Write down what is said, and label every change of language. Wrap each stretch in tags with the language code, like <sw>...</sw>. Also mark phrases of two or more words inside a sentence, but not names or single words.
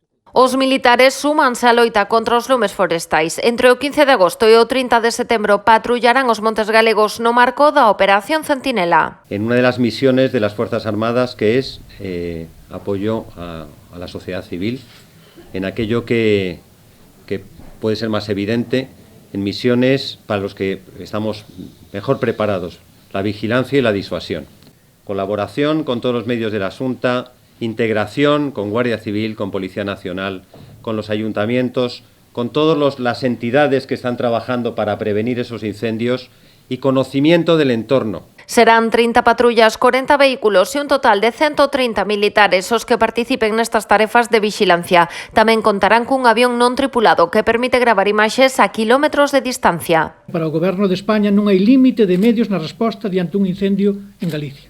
<gl>Os militares súmanse á loita contra os lumes forestais. Entre o 15 de agosto e o 30 de setembro patrullarán os montes galegos no marco da Operación Centinela.</gl> <es>En una de las misiones de las Fuerzas Armadas, que es apoyo a la sociedad civil, en aquello que puede ser más evidente, en misiones para los que estamos mejor preparados, la vigilancia y la disuasión. Colaboración con todos los medios de la Xunta, integración con Guardia Civil, con Policía Nacional, con los ayuntamientos, con todas las entidades que están trabajando para prevenir esos incendios y conocimiento del entorno.</es> <gl>Serán 30 patrullas, 40 vehículos e un total de 130 militares os que participen nestas tarefas de vixilancia. Tamén contarán cun avión non tripulado que permite gravar imaxes a kilómetros de distancia. Para o Goberno de España non hai límite de medios na resposta diante un incendio en Galicia.</gl>